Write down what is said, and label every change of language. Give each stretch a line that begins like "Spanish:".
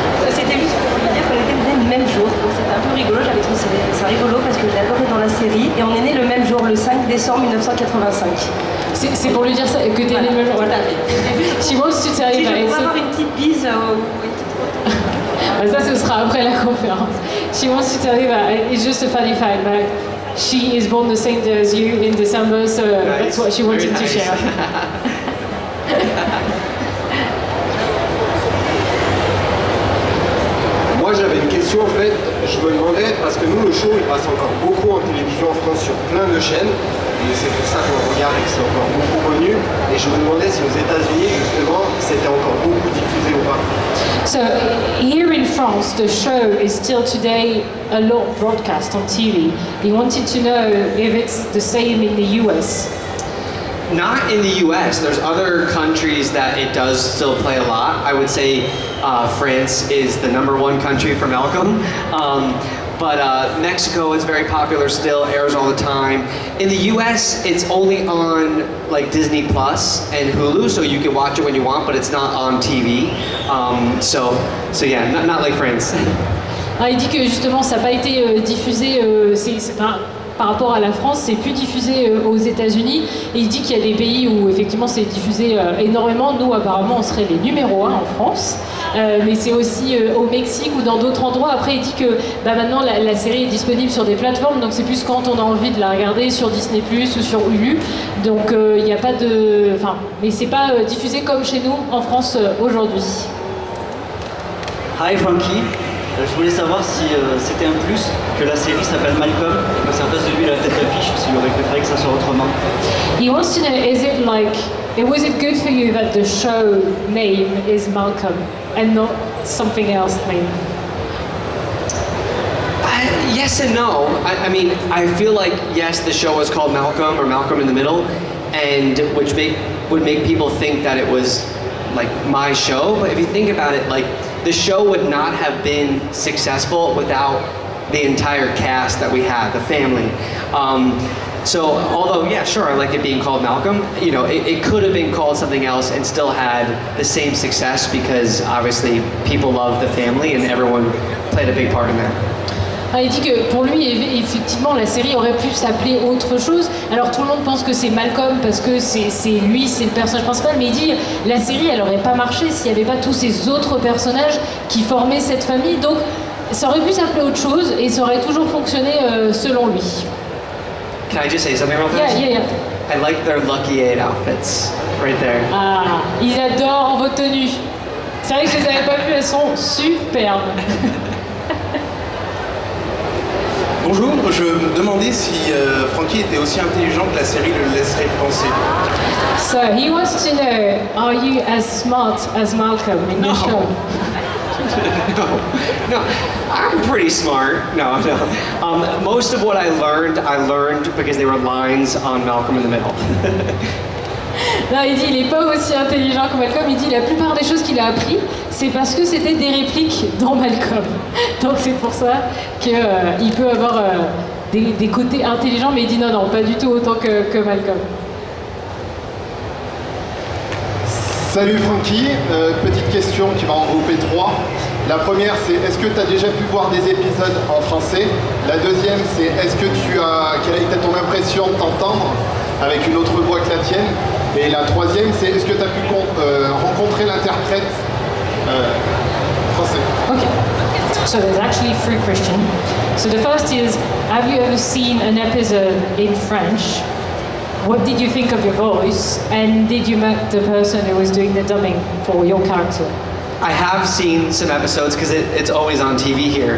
French: C'était juste pour vous dire qu'on était nés le même jour, donc c'était un peu rigolo, j'avais trouvé ça rigolo parce que j'adore être dans la série, et on est nés le même jour, le 5 décembre 1985. C'est pour lui dire ça, que t'es né le même jour.
English: Voilà. She wants to tell you
French: si je pourrais avoir une petite bise ou une petite photo. Ça, ce sera après la conférence.
English: She wants to tell you that it's just a funny fact, but she is born the same day as you in December, so that's what she wanted to share.
French: Moi j'avais une question en fait, je me demandais, parce que nous le show il passe encore beaucoup en télévision en France sur plein de chaînes, et c'est pour ça qu'on regarde et que c'est encore beaucoup connu, et je me demandais si aux États-Unis justement c'était encore beaucoup diffusé ou pas.
English: So here in France the show is still today a lot broadcast on TV. He wanted to know if it's the same in the US. Not in the US. There's other countries that it does still play a lot. I would say France is the #1 country for Malcolm. But Mexico is very popular still, airs all the time. In the US, it's only on like Disney Plus and Hulu, so you can watch it when you want, but it's not on TV. So yeah, not like France.
French: Ah, il dit que justement ça n'a pas été diffusé, par rapport à la France, c'est plus diffusé aux États-Unis. Et il dit qu'il y a des pays où effectivement c'est diffusé énormément. Nous, apparemment, on serait les numéros 1 en France. Mais c'est aussi au Mexique ou dans d'autres endroits. Après, il dit que maintenant la série est disponible sur des plateformes, donc c'est plus quand on a envie de la regarder sur Disney+ ou sur Hulu. Donc il n'y a pas de... Enfin, mais c'est pas diffusé comme chez nous en France aujourd'hui. Hi Frankie, je voulais savoir si c'était un plus que la série s'appelle Malcolm et que c'est en face de lui la tête d'affiche, ou s'il aurait préféré que ça soit autrement.
English: He wants to know, was it good for you that the show name is Malcolm and not something else maybe? Yes and no. I mean, I feel like, yes, the show was called Malcolm or Malcolm in the Middle, and which would make people think that it was like my show. But if you think about it, like the show would not have been successful without the entire cast that we had, the family. So although, yeah, sure, I like it being called Malcolm, you know, it could have been called something else and still had the same success because obviously people love the family and everyone played a big part in that.
French: Il dit que pour lui, effectivement, la série aurait pu s'appeler autre chose. Alors tout le monde pense que c'est Malcolm parce que c'est lui, c'est le personnage principal, mais il dit la série, elle aurait pas marché s'il n'y avait pas tous ces autres personnages qui formaient cette famille. Donc ça aurait pu s'appeler autre chose et ça aurait toujours fonctionné selon lui.
English: Can I just say something real fast? Yeah. I like their Lucky 8 outfits right there.
French: Ah, ils adorent vos tenues. C'est vrai que je les avais pas vues, elles sont superbes. Bonjour, je me demandais si Frankie était aussi intelligent que la série le laisserait penser.
English: So he wants to know, are you as smart as Malcolm in the show? No, I'm pretty smart. No. Most of what I learned because there were lines on Malcolm in the Middle.
French: Non, il dit il n'est pas aussi intelligent que Malcolm. Il dit la plupart des choses qu'il a appris, c'est parce que c'était des répliques dans Malcolm. Donc c'est pour ça qu'il peut avoir des côtés intelligents, mais il dit non, pas du tout autant que Malcolm. Salut Frankie, petite question qui va en regrouper 3. La première c'est est-ce que tu as déjà pu voir des épisodes en français? La deuxième c'est quelle a été ton impression de t'entendre avec une autre voix que la tienne? Et la troisième c'est est-ce que tu as pu rencontrer l'interprète français?
English: Okay, so there's actually 3 questions. So the first is, have you ever seen an episode in French? What did you think of your voice? And did you meet the person who was doing the dubbing for your character? I have seen some episodes because it's always on TV here.